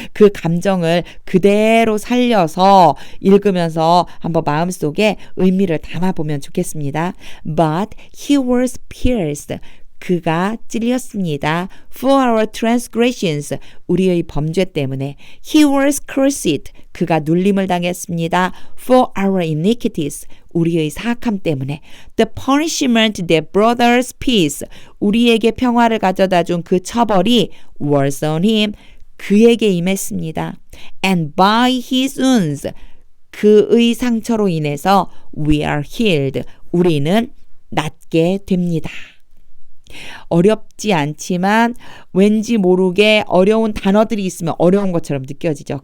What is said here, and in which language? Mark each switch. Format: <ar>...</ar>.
<ko>그 감정을 그대로 살려서 읽으면서 한번 마음속에 의미를 담아보면 좋겠습니다.</ko> <en>But he was pierced.</en> <ko>그가 찔렸습니다.</ko> <en>For our transgressions.</en> <ko>우리의 범죄 때문에.</ko> <en>He was cursed.</en> <ko>그가 눌림을 당했습니다.</ko> <en>For our iniquities.</en> <ko>우리의 사악함 때문에.</ko> <en>The punishment that brought us peace.</en> <ko>우리에게 평화를 가져다 준 그 처벌이</ko> <en>was on him.</en> <ko>그에게 임했습니다.</ko> <en>And by his wounds.</en> <ko>그의 상처로 인해서</ko> <en>we are healed.</en> <ko>우리는 낫게 됩니다. 어렵지 않지만 왠지 모르게 어려운 단어들이 있으면 어려운 것처럼 느껴지죠.</ko>